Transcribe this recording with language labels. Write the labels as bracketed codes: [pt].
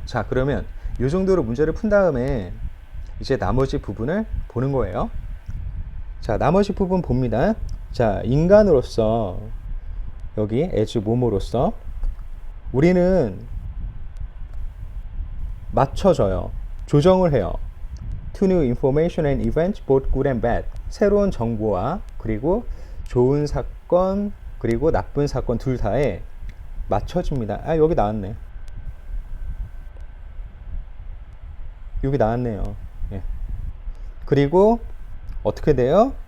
[ko] 자, 그러면 이 정도로 문제를 푼 다음에 이제 나머지 부분을 보는 거예요. 자, 나머지 부분 봅니다. 자, 인간으로서 여기 as 뭐뭐로서 우리는 맞춰져요. 조정을 해요. [en] To new information and events, both good and bad. [ko] 새로운 정보와 그리고 좋은 사건 그리고 나쁜 사건 둘 다에 맞춰집니다. 아, 여기 나왔네. 여기 나왔네요. 예. 그리고 어떻게 돼요?